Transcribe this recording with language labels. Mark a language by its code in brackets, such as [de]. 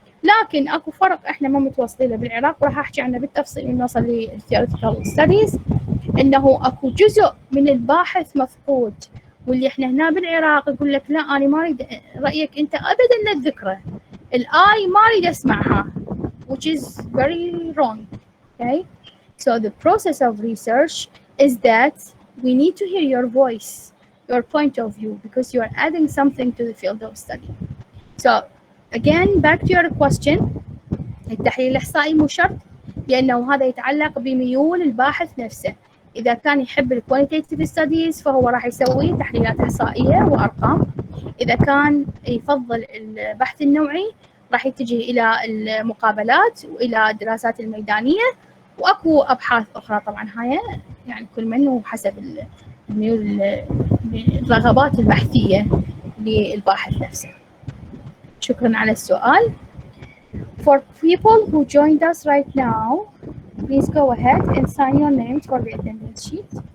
[ar] لكن اكو فرق احنا ما متوصلين له بالعراق، وراح احكي عنه بالتفصيل من نوصل للثيوريتيكال ستاديز، انه اكو جزء من الباحث مفقود. واللي احنا هنا بالعراق يقول لك لا انا ما اريد رايك انت ابدا لا تذكره، الاي ما اريد اسمعها، [en] which is very wrong. Okay, so the process of research is that we need to hear your voice, your point of view, because you are adding something to the field of study. So again, back to your question. [ar] التحليل الإحصائي مو شرط، لأنه هذا يتعلق بميول الباحث نفسه. إذا كان يحب الكواليتيتيف ستاديز فهو راح يسوي تحليلات إحصائية وأرقام. إذا كان يفضل البحث النوعي راح يتجه إلى المقابلات وإلى الدراسات الميدانية، وأكو أبحاث أخرى طبعا هاي يعني كل منه حسب الميول، الرغبات البحثية للباحث نفسه. شكرا على السؤال. [en] For people who joined us right now, please go ahead and sign your names for the attendance sheet.